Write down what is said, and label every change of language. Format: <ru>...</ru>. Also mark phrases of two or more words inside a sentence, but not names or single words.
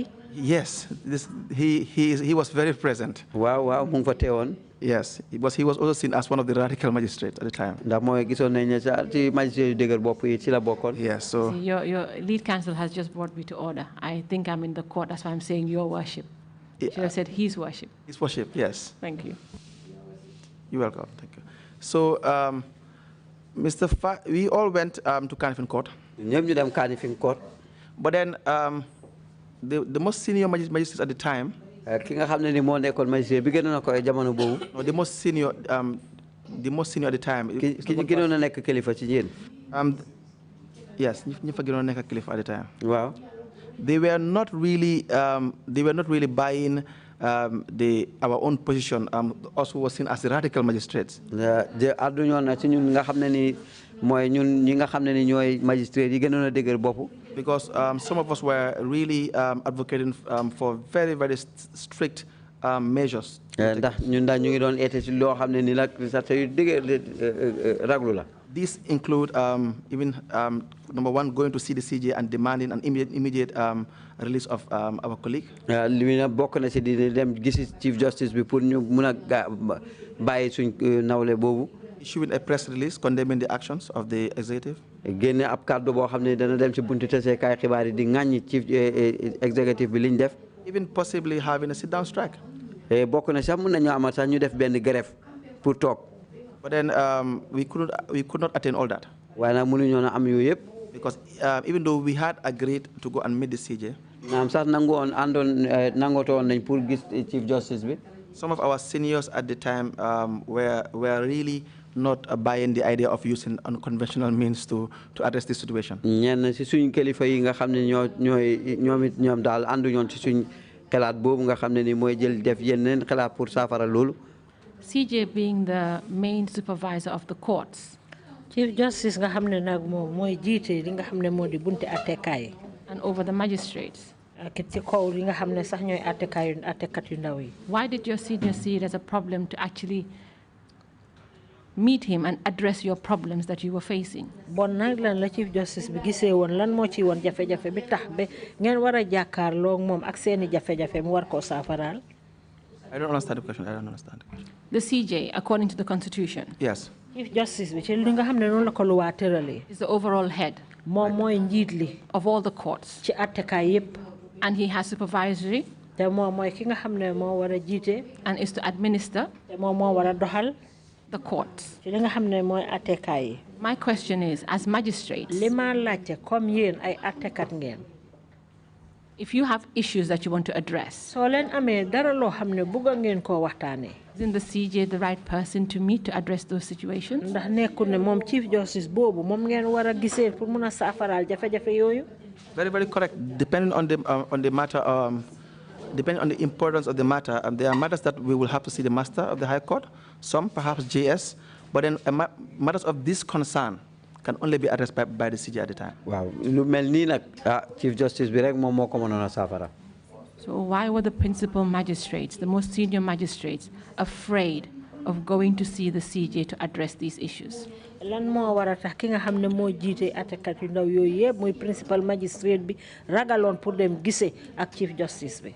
<en>Yes, he was very present.</en> <wo>Wow, mu ngi fa teewoon.</wo> <en>Yes, he was also seen as one of the radical magistrates at the time.</en> <wo>Ndax mooy gisoon nañ ne ci magistrate yu dëgër bopp yi ci la bokkoon.</wo> <en>Yes, so see, your lead counsel has just brought me to order. I think I'm in the court. That's why I'm saying Your Worship. Should have said His Worship. His Worship, yes. Thank you. You're welcome. Thank you. So, we all went to Kanifing Court.</en> <wo>Ñoom ñu dem Kanifing Court.</wo> <en>But then the most senior magistrates at the time.</en> <wo>Ki nga xam ne ni moo nekkoon magistrate bi gënoon na ko jamono boobu.</wo> <en>No, the most senior at the time.</en> <wo>Ki gënoon na nekk kilifa ci yéen. Yes, ñi fa gënoon nekk kilifa</wo> <en>at the time.</en> <wo>Wow.</wo> <en>They were not really buying our own position. Also was seen as the radical magistrates.</en> <wo>Àdduñoon na ci ñun nga xam ne ni mooy ñun ñi nga xam ne ni ñooy magistrate yi gënoon a dëgër bopp.</wo> <en>Because some of us were really advocating for very, very strict measures.</en> <wo>Ndax ñun daal ñu ngi doon eete ci loo xam ne ni nag sax yu dëgër raglu la.</wo> <en>These include even number one, going to see the CJ and demanding an immediate release of our colleague.</en> <wo>Li mu ne bokk na ci di dem gisi</wo> <en>Chief Justice</en> <wo>bi pour ñu mun a bàyyi suñ nawle boobu.</wo> <en>Issuing a press release condemning the actions of the executive.</en> <wo>Génne ab kàddu boo xam ne dana dem ci buntu taseekaay xibaar yi di ŋàññi</wo> <en>Chief Executive</en> <wo>bi liñ def.</wo> <en>Even possibly having a sit-down strike.</en> <wo>Bokk na sax mun nañu amal sax ñu def benn grève pour toog.</wo> <en>But then we could not attain all that.</en> <wo>Waaye nag mënuñoo na am yooyu yëpp.</wo> <en>Because even though we had agreed to go and meet the CJ.</en> <wo>Naam sax nangootoon nañ pour gis</wo> <en>Chief Justice</en> <wo>bi.</wo> <en>Some of our seniors at the time were really not buying the idea of using unconventional means to address this situation.</en> <wo>Ñenn ci suñ kilifa yi nga xam ne ñoom daal ànduñoon ci suñ xalaat boobu nga xam ne ni mooy jël def yeneen xalaat pour saafara loolu.</wo> <en>CJ being the main supervisor of the courts. Chief Justice</en> <wo>nga xam ne nag moom mooy jiite li nga xam ne moo di bunte attekaay.</wo> <en>And over the magistrates.</en> <wo>Ci kaw li nga xam ne sax ñooy attekat yu ndaw yi.</wo> <en>Why did your senior see it as a problem to actually meet him and address your problems that you were facing?</en> <wo>Bon nag lan la</wo> <en>Chief Justice</en> <wo>bi gisee woon lan moo ci woon jafe-jafe bi tax ba ngeen war a jàkkaarloo moom ak seeni jafe-jafe mu war koo saafaraal.</wo> <en>I don't understand the question. I don't understand the question. The CJ, according to the Constitution. Yes. Chief Justice</en> <wo>bi ci li nga xam ne noonu la ko luwaa tëralee.</wo> <en>Is the overall head.</en> <wo>Moom mooy njiit li.</wo> <en>Of all the courts.</en> <wo>Ci attekaay yépp.</wo> <en>And he has supervisory.</en> <wo>Te moom mooy ki nga xam ne moo war a jiite.</wo> <en>And is to administer.</en> <wo>Te moom moo war a doxal.</wo> <en>The courts.</en> <wo>Ci li nga xam ne mooy attekaay yi.</wo> <en>My question is, as magistrates.</en> <wo>Li ma laajte comme yéen ay attekat ngeen.</wo> <en>If you have issues that you want to address.</en> <wo>Soo leen amee dara loo xam ne bëgg ngeen koo waxtaanee.</wo> <en>Isn't the CJ the right person to meet to address those situations?</en> <wo>Ndax nekkul ne moom</wo> <en>Chief Justice</en> <wo>boobu moom ngeen war a gisee pour mun a saafaraal jafe-jafe yooyu.</wo> <en>Very, very correct. Depending on the matter, depending on the importance of the matter, there are matters that we will have to see the Master of the High Court, some perhaps JS, but then matters of this concern can only be addressed by the CJ at the time.</en> <wo>Wow, lu mel nii nag</wo> <en>Chief Justice</en> <wo>bi rek moom moo ko mënoon a saafara.</wo> <en>So why were the principal magistrates, the most senior magistrates, afraid of going to see the CJ to address these issues?</en> <wo>Lan moo war a tax ki nga xam ne moo jiite attekat yu ndaw yooyu yëpp muy</wo> <en>principal magistrate</en> <wo>bi ragaloon pour dem gisee ak</wo> <en>Chief Justice</en> <wo>bi.</wo>